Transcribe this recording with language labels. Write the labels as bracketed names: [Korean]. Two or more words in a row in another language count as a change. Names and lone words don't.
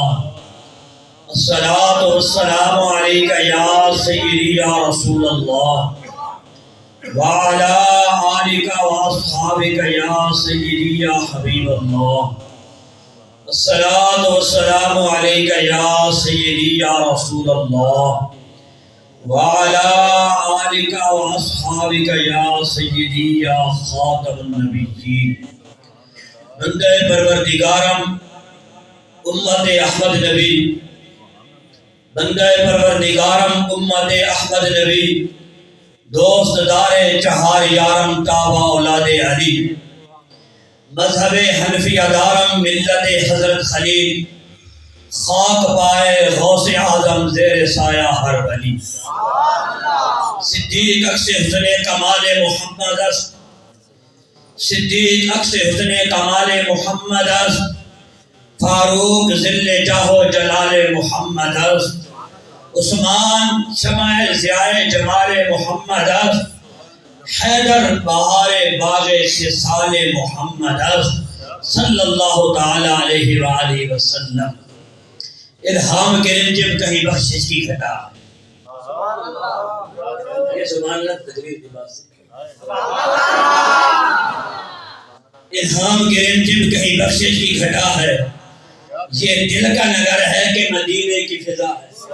[Arabic] الصلاة والسلام عليك يا سيدي يا رسول الله وعلى آلك وأصحابك يا سيدي يا حبيب الله. الصلاة والسلام عليك يا سيدي يا رسول الله وعلى آلك وأصحابك يا سيدي يا خاتم النبيين. [Persian] بندے پروردگارم امت احمد نبی، بندے پروردگارم امت احمد نبی، دوست دار چہار یارم تابع اولاد علی، مذہب حنفیہ دارم ملت حضرت خلیل، خاک پائے غوث اعظم زیر سایہ ہر ولی. صدیق عکس حسن کمال محمد است، صدیق عکس حسن کمال محمد است، فاروق ذل جاہ و جلال محمد است، عثمان شمع ضیاء جمال محمد است، حیدر بہار باغ خصال محمد است [Arabic] صلی اللہ تعالی علیہ وآلہ وسلم. [Urdu] الہام کے رنجم کہیں بخشش کی گھٹا. یہ [Arabic] سبحان اللہ [Urdu] تقریر کی بات سے. الہام کے رنجم کہیں بخشش کی گھٹا ہے، یہ دل کا نگر ہے کہ مدینے کی فضا ہے.